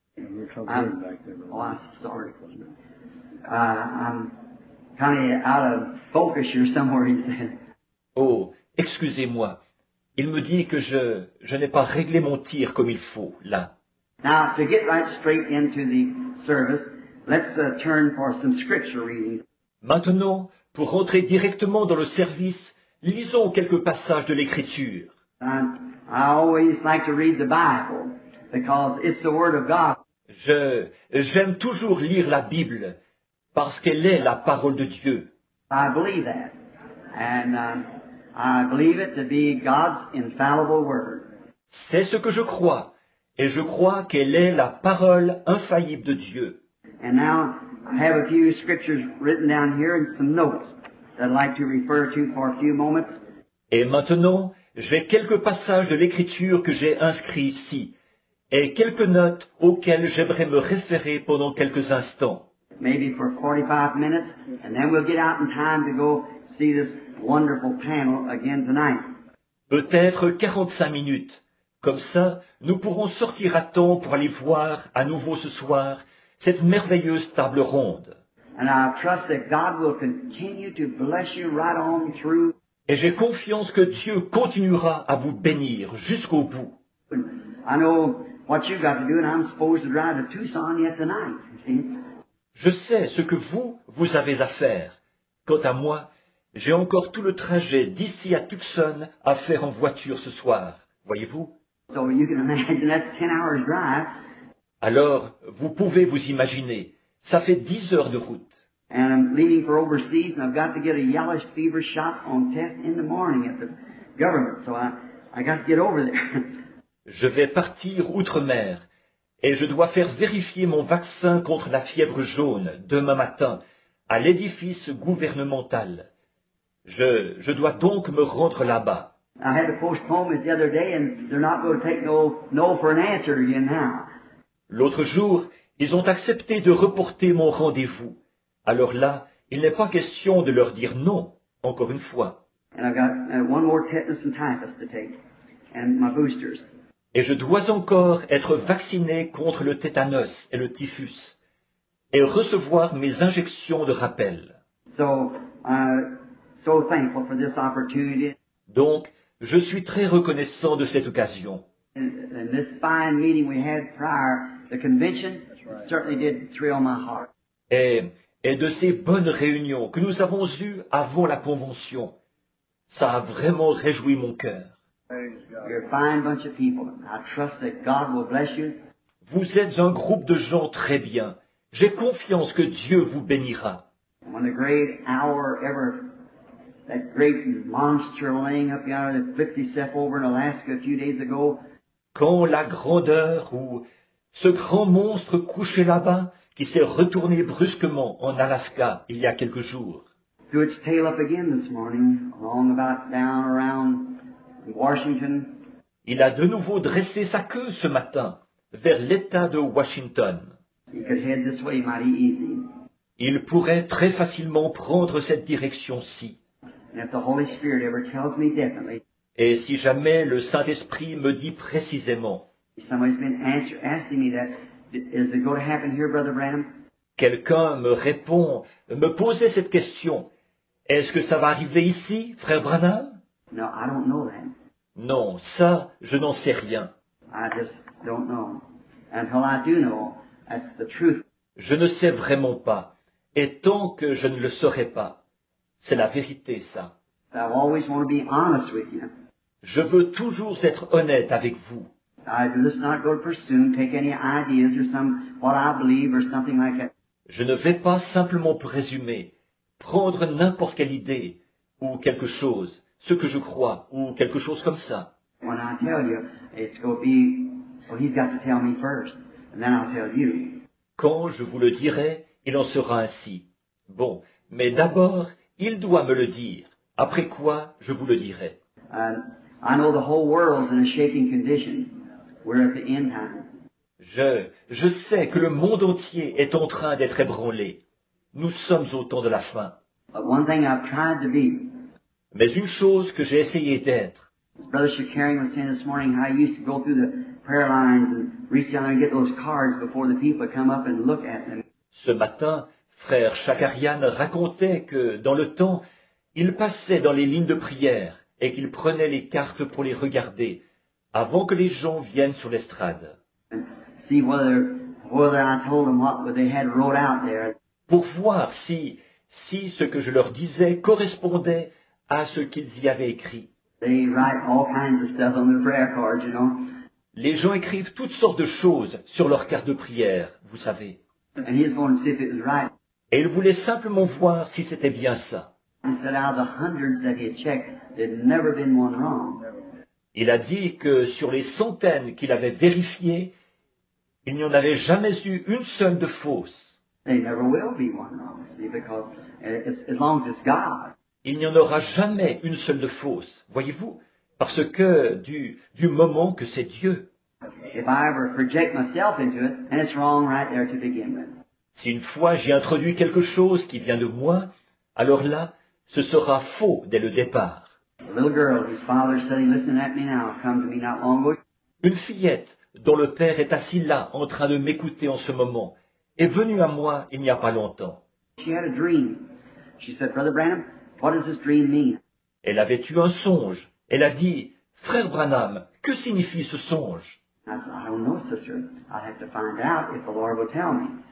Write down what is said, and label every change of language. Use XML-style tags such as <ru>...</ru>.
<en>I'm sorry. I'm kind of out of focus here somewhere, he said.</en> <fr>Oh, excusez-moi. Il me dit que je n'ai pas réglé mon tir comme il faut, là.</fr> <en>Now, to get right straight into the service, let's turn for some scripture readings.</en> <fr>Maintenant, pour rentrer directement dans le service, lisons quelques passages de l'Écriture.</fr> <en>I always like to read the Bible because it's the Word of God.</en> <fr>J'aime toujours lire la Bible parce qu'elle est la parole de Dieu.</fr> <en>I believe that. And I believe it to be God's infallible Word.</en> <fr>C'est ce que je crois. Et je crois qu'elle est la parole infaillible de Dieu.</fr> <en>And now I have a few scriptures written down here and some notes that I'd like to refer to for a few moments.</en> <fr>Et maintenant, j'ai quelques passages de l'Écriture que j'ai inscrits ici, et quelques notes auxquelles j'aimerais me référer pendant quelques instants.</fr> <en>Maybe for 45 minutes, and then we'll get out in time to go see this wonderful panel again tonight.</en> <fr>Peut-être 45 minutes. Comme ça, nous pourrons sortir à temps pour aller voir à nouveau ce soir cette merveilleuse table ronde.</fr> <en>And I trust that God will continue to bless you right on through.</en> <fr>Et j'ai confiance que Dieu continuera à vous bénir jusqu'au bout.</fr> <en>I know what you've got to do, and I'm supposed to drive to Tucson yet tonight. See?</en> <fr>Je sais ce que vous avez à faire. Quant à moi, j'ai encore tout le trajet d'ici à Tucson à faire en voiture ce soir. Voyez-vous?</fr> <en>So you can imagine that's 10 hours drive.</en> <fr>Alors, vous pouvez vous imaginer, ça fait 10 heures de route.</fr> <en>And I'm leaving for overseas, and I've got to get a yellow fever shot on test in the morning at the government. So I got to get over there.</en> <fr>Je vais partir outre-mer et je dois faire vérifier mon vaccin contre la fièvre jaune demain matin à l'édifice gouvernemental. Je dois donc me rendre là-bas.</fr> <en>I had to postpone it the other day, and they're not going to take no for an answer again now.</en> <fr>L'autre jour, ils ont accepté de reporter mon rendez-vous. Alors là, il n'est pas question de leur dire non, encore une fois.</fr> <en>And I've got one more tetanus and typhus to take, and my boosters.</en> <fr>Et je dois encore être vacciné contre le tétanos et le typhus, et recevoir mes injections de rappel.</fr> <en>So, so thankful for this opportunity.</en> <fr>Donc, je suis très reconnaissant de cette occasion.</fr> <en>And this fine meeting we had prior, the convention, certainly did thrill my heart.</en> <fr>Et de ces bonnes réunions que nous avons eues avant la convention, ça a vraiment réjoui mon cœur.</fr> <en>You're a fine bunch of people. I trust that God will bless you.</en> <fr>Vous êtes un groupe de gens très bien. J'ai confiance que Dieu vous bénira.</fr> <en>When the great hour ever, that great monster laying up yonder that flipped himself over in Alaska a few days ago,</en> <fr>Quand la grandeur ou ce grand monstre couché là-bas qui s'est retourné brusquement en Alaska il y a quelques jours,</fr> <en>threw its tail up again this morning, along about down around Washington.</en> <fr>il a de nouveau dressé sa queue ce matin vers l'État de Washington.</fr> <en>You could head this way mighty easy.</en> <fr>Il pourrait très facilement prendre cette direction-ci.</fr> <en>And if the Holy Spirit ever tells me definitely,</en> <fr>Et si jamais le Saint-Esprit me dit précisément,</fr> <en>somebody's been asking me that, is it going to happen here, Brother Branham?</en> <fr>quelqu'un me répond, me posait cette question, est-ce que ça va arriver ici, frère Branham?</fr> <en>No, I don't know that.</en> <fr>Non, ça, je n'en sais rien.</fr> <en>I just don't know. Until I do know, that's the truth.</en> <fr>Je ne sais vraiment pas. Et tant que je ne le saurai pas, c'est la vérité, ça.</fr> <en>I always want to be honest with you.</en> <fr>Je veux toujours être honnête avec vous.</fr> <en>Let's not go to pursue, take any ideas or some, what I believe or something like that.</en> <fr>Je ne vais pas simplement présumer, prendre n'importe quelle idée, ou quelque chose, ce que je crois, ou quelque chose comme ça.</fr> <en>When I tell you, it's going to be, well, he's got to tell me first, and then I'll tell you.</en> <fr>Quand je vous le dirai, il en sera ainsi. Bon, mais d'abord, il doit me le dire. Après quoi, je vous le dirai.</fr> <en>I know the whole world's in a shaking condition. We're at the end time.</en> <fr>Je sais que le monde entier est en train d'être ébranlé. Nous sommes au temps de la fin.</fr> <en>But one thing I've tried to be,</en> <fr>Mais une chose que j'ai essayé d'être,</fr> <en>as Brother Shakarian was saying this morning, how he used to go through the prayer lines and reach down there and get those cards before the people come up and look at them.</en> <fr>ce matin, frère Shakarian racontait que, dans le temps, il passait dans les lignes de prière et qu'il prenait les cartes pour les regarder, avant que les gens viennent sur l'estrade.</fr> <en>And see whether I told them what they had wrote out there.</en> <fr>Pour voir si ce que je leur disais correspondait à ce qu'ils y avaient écrit.</fr> <en>They write all kinds of stuff on their prayer cards, you know.</en> <fr>Les gens écrivent toutes sortes de choses sur leurs cartes de prière, vous savez.</fr> <en>And he's going to see if it was right.</en> <fr>Et il voulait simplement voir si c'était bien ça.</fr> <en>He said out of the hundreds that he had checked, there'd never been one wrong.</en> <fr>Il a dit que sur les centaines qu'il avait vérifiées, il n'y en avait jamais eu une seule de fausse.</fr> <en>There never will be one wrong, see, because as long as it's God.</en> <fr>Il n'y en aura jamais une seule de fausse, voyez-vous, parce que du moment que c'est Dieu.</fr> <en>If I ever project myself into it, and it's wrong right there to begin with.</en> <fr>Si une fois j'y introduis quelque chose qui vient de moi, alors là, ce sera faux dès le départ.</fr> <en>A little girl whose father's sitting listening at me now come to me not long ago.</en> <fr>Une fillette dont le père est assis là en train de m'écouter en ce moment est venue à moi il n'y a pas longtemps.</fr> <en>She had a dream. She said, Brother Branham, what does this dream mean?</en> <fr>Elle avait eu un songe. Elle a dit, Frère Branham, que signifie ce songe?</fr> <en>I said, I don't know, sister. I'll have to find out if the Lord will tell me.</en>